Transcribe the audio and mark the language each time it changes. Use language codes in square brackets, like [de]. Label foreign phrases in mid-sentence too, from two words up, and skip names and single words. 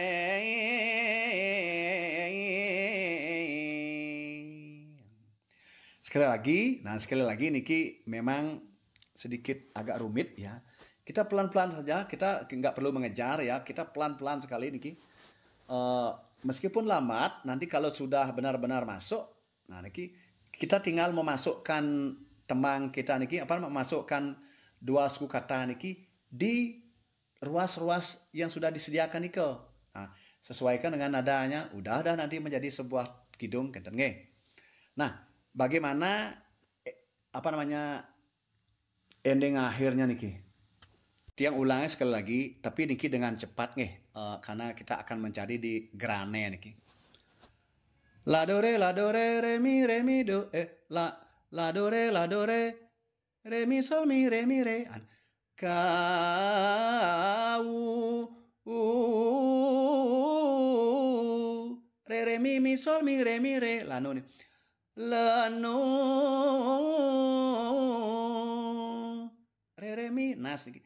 [id] Sekali lagi niki memang sedikit agak rumit ya. Kita pelan-pelan saja, kita nggak perlu mengejar ya, kita pelan-pelan sekali niki. Meskipun lambat, nanti kalau sudah benar-benar masuk, nah niki kita tinggal memasukkan temang kita niki, memasukkan dua suku kata niki di ruas-ruas yang sudah disediakan niki. Nah, sesuaikan dengan nadanya, udah nanti menjadi sebuah kidung [ban] kenten nge. [id] Nah, bagaimana ending akhirnya niki? Tiang ulangi sekali lagi, tapi niki dengan cepat nih, karena kita akan mencari di grane niki. La do re re mi do la do re re mi sol mi re ka re mi sol mi re la no re mi nas niki.